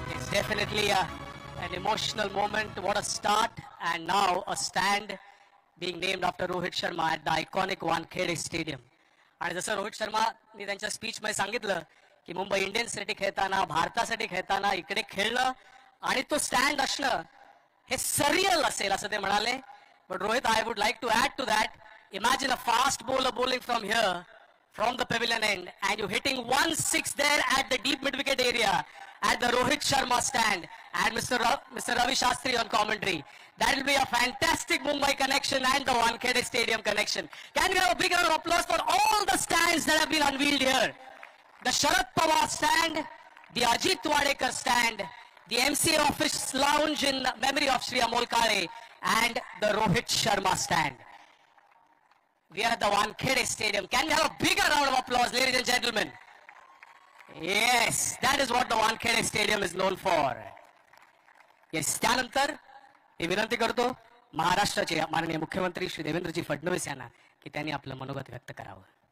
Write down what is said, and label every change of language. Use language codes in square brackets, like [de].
[en] Definitely an emotional moment. What a start. And now a stand being named after Rohit Sharma at the iconic Wankhede Stadium. [mr] आणि जसं रोहित शर्मानी त्यांच्या speech मध्ये सांगितलं की मुंबई इंडियन्ससाठी खेळताना भारतासाठी खेळताना इकडे खेळणं आणि तो स्टँड असणं हे सरियल असेल असं ते म्हणाले. [en] But Rohit, I would like to add to that. Imagine a fast bowler bowling from here, from the pavilion end, and you hitting 1-6 there at the deep mid wicket area at the Rohit Sharma stand, and Mr. Ravi Shastri on commentary. That will be a fantastic Mumbai connection and the Wankhede Stadium connection. Can we have a big round of applause for all the stands that have been unveiled here? The Sharad Pawar stand, the Ajit Wadekar stand, the MCA office lounge in memory of Shri Amol Kale, and the Rohit Sharma stand. We are at the Wankhede Stadium. Can we have a bigger round of applause, ladies and gentlemen? Yes, that is what the Wankhede Stadium is known for. [mr] Yes, त्यानंतर मी विनंती करतो महाराष्ट्राचे माननीय मुख्यमंत्री श्री देवेंद्रजी फडणवीस यांना की त्यांनी आपलं मनोगत व्यक्त करावं.